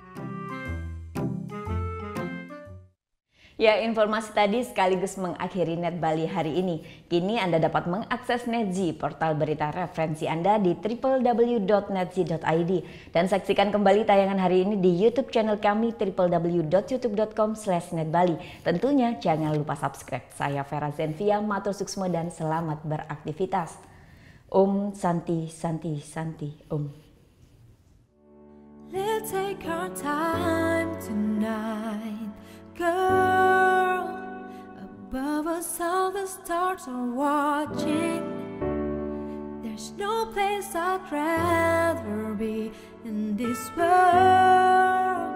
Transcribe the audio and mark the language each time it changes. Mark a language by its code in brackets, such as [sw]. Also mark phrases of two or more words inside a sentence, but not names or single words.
[id] Ya, informasi tadi sekaligus mengakhiri Net Bali hari ini. Kini Anda dapat mengakses Netz, portal berita referensi Anda di www.netz.id. Dan saksikan kembali tayangan hari ini di YouTube channel kami www.youtube.com/netbali. Tentunya jangan lupa subscribe. Saya Vera Zenvia, [ban] matur suksmo [id] dan selamat beraktivitas. [sa] Santi, Santi, Santi, [en] Let's take our time tonight, girl. Above us all the stars are watching. There's no place I'd rather be in this world.